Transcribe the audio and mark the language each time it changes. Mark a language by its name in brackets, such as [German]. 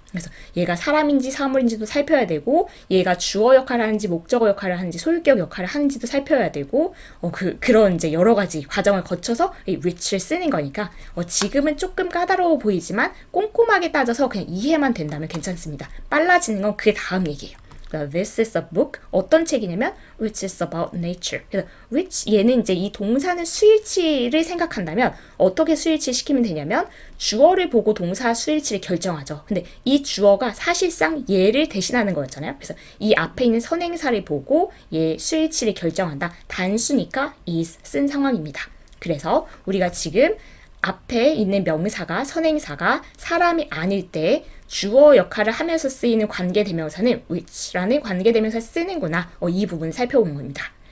[Korean] 그래서 얘가 사람인지 사물인지도 살펴야 되고 얘가 주어 역할을 하는지 목적어 역할을 하는지 소유격 역할을 하는지도 살펴야 되고 그런 이제 여러 가지 과정을 거쳐서 이 which를 쓰는 거니까 지금은 조금 까다로워 보이지만 꼼꼼하게 따져서 그냥 이해만 된다면 괜찮습니다. 빨라지는 건 그 다음 얘기예요. [English] This is a book. [Korean] 어떤 책이냐면 [English] which is about nature. [Korean] 그래서 which 얘는 이제 이 동사는 수일치를 생각한다면 어떻게 수일치 시키면 되냐면 주어를 보고 동사 수일치를 결정하죠. 근데 이 주어가 사실상 얘를 대신하는 거였잖아요. 그래서 이 앞에 있는 선행사를 보고 얘 수일치를 결정한다. 단수니까 is 쓴 상황입니다. 그래서 우리가 지금 앞에 있는 명사가 선행사가 사람이 아닐 때 주어 역할을 하면서 쓰이는 관계대명사는 which라는 관계대명사를 쓰는구나. 이 부분을 살펴보는 겁니다.